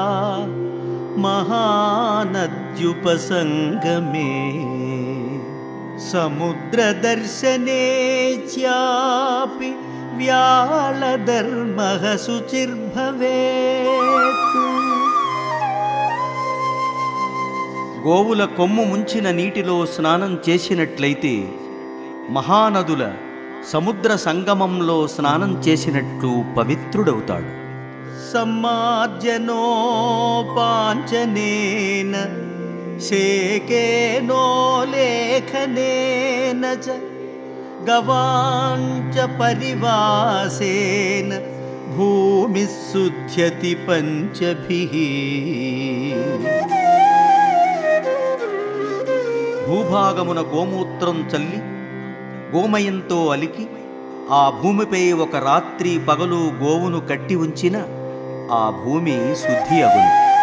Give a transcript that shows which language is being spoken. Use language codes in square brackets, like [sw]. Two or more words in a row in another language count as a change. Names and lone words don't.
[sa] మహానద్యుపసంగమే సముద్రదర్శనే చాపి వ్యాళధర్మః శుచిర్భవేత్. [te] గోవుల కొమ్ము ముంచిన నీటిలో స్నానం చేసినట్లయితే సముద్ర సంగమంలో స్నానం చేసినట్లు పవిత్రుడవుతాడు. [sa] सम्मार्जनोपाञ्चनेन शेकेनो लेखनेन च गवाञ्च परिवासेन भूमिः शुध्यति पञ्चभिः। [te] భూభాగమున గోమూత్రం చల్లి గోమయంతో అలికి ఆ భూమిపై ఒక రాత్రి పగలు గోవును కట్టి ఉంచిన ఆ భూమి శుద్ధి అగును.